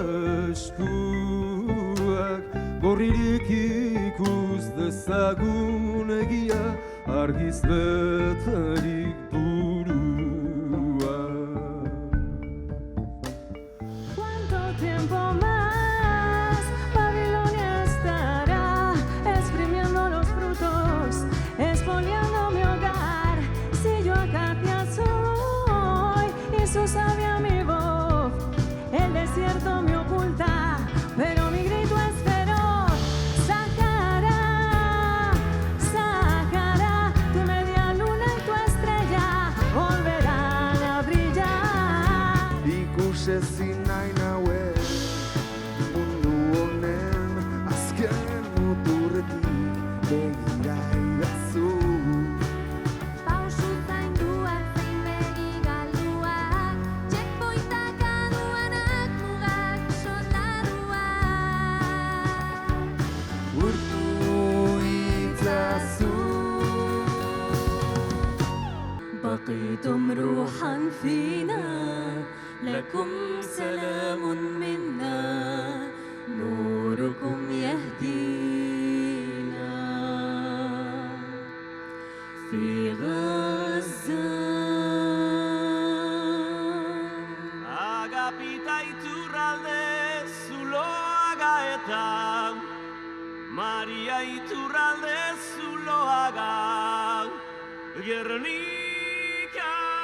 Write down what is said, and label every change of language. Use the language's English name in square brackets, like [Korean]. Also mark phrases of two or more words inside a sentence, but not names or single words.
[Basque] eskuak, gorririk ikus dezagun egia, argiz betarik burua. [Spanish] ¿Cuánto tiempo más Babilonia estará exprimiendo los frutos, expoliando mi hogar? Si yo Acacia soy y su sabia mi voz, el desierto me oculta, pero mi grito es feroz. Sacará, sacará, tu media luna y tu estrella volverán a brillar. [Basque] Ikusezin nahi nauen mundu honen azken muturretik begira idazu. Pausu zainduak zein begi galduak, checkpointak aduanak mugak soldaduak. Urtu itzazu. [Arabic] بقيتم روحا فينا لكم سلام منا نوركم يهدينا في غزة [Basque] Agapita iturralde zuloaga eta Maria iturralde zuloaga Gernika.